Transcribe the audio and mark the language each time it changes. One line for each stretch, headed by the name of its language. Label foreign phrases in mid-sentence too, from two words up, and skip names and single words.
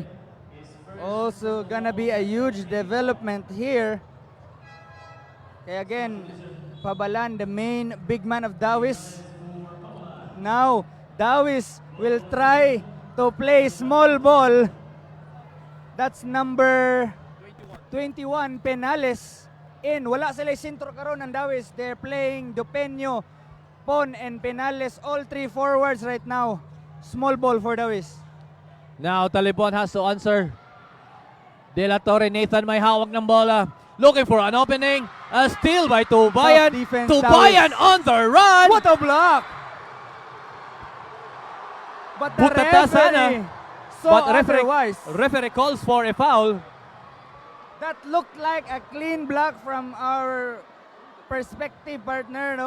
English: Also gonna be a huge development here. Okay, again, Pabalan, the main big man of Dauis. Now, Dauis will try to play small ball. That's number 21, Penales.
Cebuano: Wala sila sentro karon ng Dauis.
English: They're playing Dupeño, Pon, and Penales. All three forwards right now. Small ball for Dauis. Now Talibonthe has to answer. De La Torre,
Filipino: Nathan may hawak ng bola.
English: Looking for an opening. A steal by Tubayan. Tough defense, Tubayan Dauis. on the run. What a block! But the
Filipino: Butata sana.
English: referee saw But otherwise. referee calls for a foul. That looked like a clean block from our perspective partner, no?